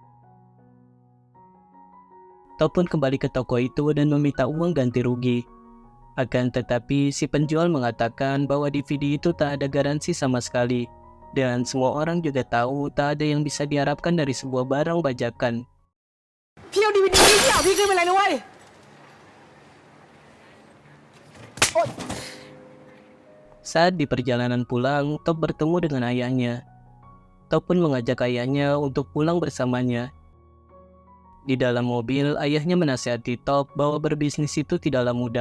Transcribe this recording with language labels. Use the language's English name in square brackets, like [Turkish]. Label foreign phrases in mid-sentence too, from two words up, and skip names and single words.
[Indonesian] Top pun kembali ke toko itu dan meminta uang ganti rugi. Akan tetapi, si penjual mengatakan bahwa DVD itu tak ada garansi sama sekali. Dan semua orang juga tahu tak ada yang bisa diharapkan dari sebuah barang bajakan. [Thai] พี่เอาดีวีดีพี่เอาพี่ขึ้นไปเลยนะเว้ย [Indonesian] Saat di perjalanan pulang, Top bertemu dengan ayahnya. Top pun mengajak ayahnya untuk pulang bersamanya. Di dalam mobil, ayahnya menasihati Top bahwa berbisnis itu tidaklah mudah.